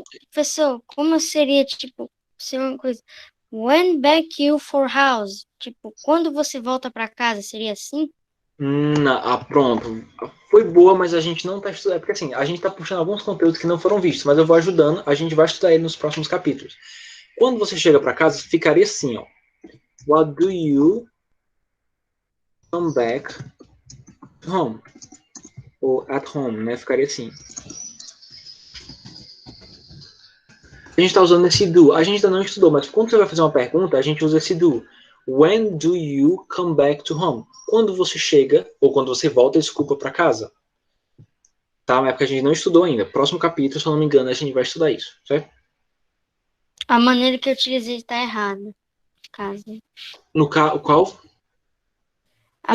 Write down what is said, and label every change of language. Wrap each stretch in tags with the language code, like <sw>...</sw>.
<pt>Professor, como seria, tipo, ser uma coisa?</pt> <en>When back you for house?</en> <pt>Tipo, quando você volta para casa, seria assim? Pronto. Foi boa, mas a gente não tá estudando. É porque assim, a gente tá puxando alguns conteúdos que não foram vistos, mas eu vou ajudando, a gente vai estudar ele nos próximos capítulos. Quando você chega para casa, ficaria assim, ó.</pt> <en>What do you come back home?</en> <pt>Ou at home, né? Ficaria assim. A gente tá usando esse do. A gente ainda não estudou, mas quando você vai fazer uma pergunta, a gente usa esse do.</pt> <en>When do you come back to home?</en> <pt>Quando você chega, ou quando você volta, desculpa, para casa. Tá? Mas é porque a gente não estudou ainda. Próximo capítulo, se eu não me engano, a gente vai estudar isso, certo? A maneira que eu utilizei está errada. Caso. Qual? A</pt>